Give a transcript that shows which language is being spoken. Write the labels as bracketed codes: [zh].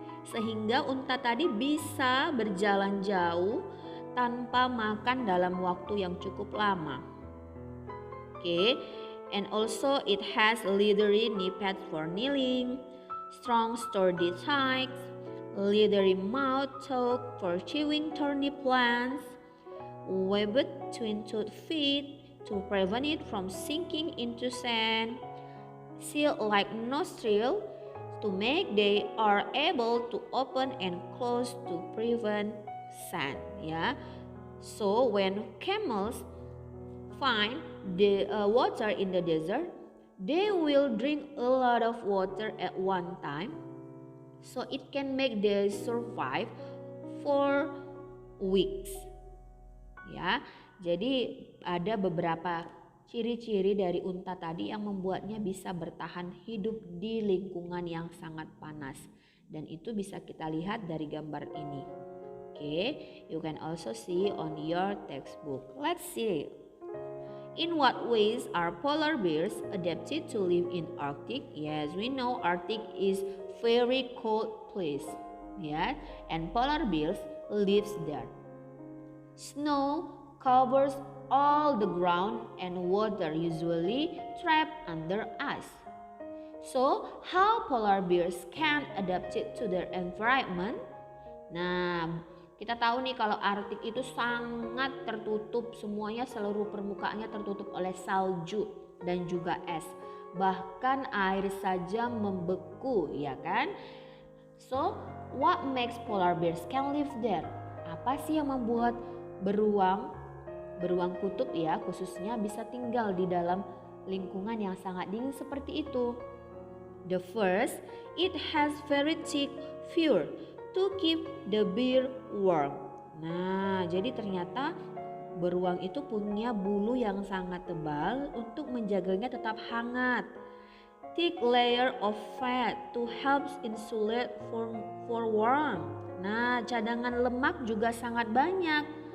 [id] Sehingga unta tadi bisa berjalan jauh tanpa makan dalam waktu yang cukup lama. [en] Okay, and also it has leathery knee pads for kneeling, strong sturdy thighs, leathery mouth talk for chewing thorny plants, webbed twin-toed feet to prevent it from sinking into sand, seal-like nostril to make they are able to open and close to prevent sand. Ya, so when camels find the water in the desert, they will drink a lot of water at one time, so it can make them survive for weeks. [id] Ya, jadi ada beberapa ciri-ciri dari unta tadi yang membuatnya bisa bertahan hidup di lingkungan yang sangat panas, dan itu bisa kita lihat dari gambar ini. [en] Okay, you can also see on your textbook. Let's see. In what ways are polar bears adapted to live in Arctic? Yes, we know Arctic is very cold place, yeah, and polar bears lives there. Snow covers all the ground and water usually trapped under ice. So, how polar bears can adapt it to their environment? [id] Nah, kita tahu nih kalau Arktik itu sangat tertutup, semuanya seluruh permukaannya tertutup oleh salju dan juga es. Bahkan air saja membeku, ya kan? [en] So, what makes polar bears can live there? [id] Apa sih yang membuat beruang kutub ya khususnya bisa tinggal di dalam lingkungan yang sangat dingin seperti itu? [en] The first, it has very thick fur to keep the bear warm. [id] Nah, jadi ternyata beruang itu punya bulu yang sangat tebal untuk menjaganya tetap hangat. [en] Thick layer of fat to help insulate for warmth. [id] Nah, cadangan lemak juga sangat banyak.